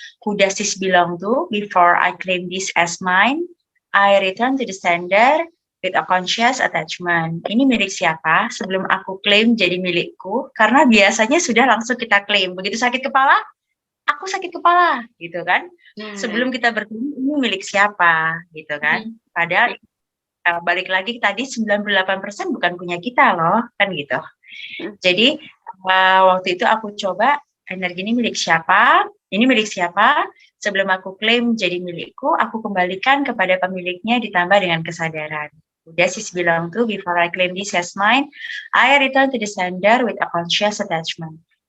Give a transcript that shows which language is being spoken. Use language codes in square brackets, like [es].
[en] Hudasis Belong to, before I claim this as mine, I return to the sender with a conscious attachment. [id] Ini milik siapa? Sebelum aku klaim jadi milikku, karena biasanya sudah langsung kita klaim. Begitu sakit kepala, aku sakit kepala, gitu kan? Sebelum kita bertemu, ini milik siapa, gitu kan? Padahal balik lagi tadi 98% bukan punya kita loh, kan gitu. Jadi waktu itu aku coba energi ini milik siapa? Ini milik siapa? Sebelum aku klaim jadi milikku, aku kembalikan kepada pemiliknya ditambah dengan kesadaran. [en] Hudasis Belong to, before I claim this as mine, I return to the sender with a conscious attachment.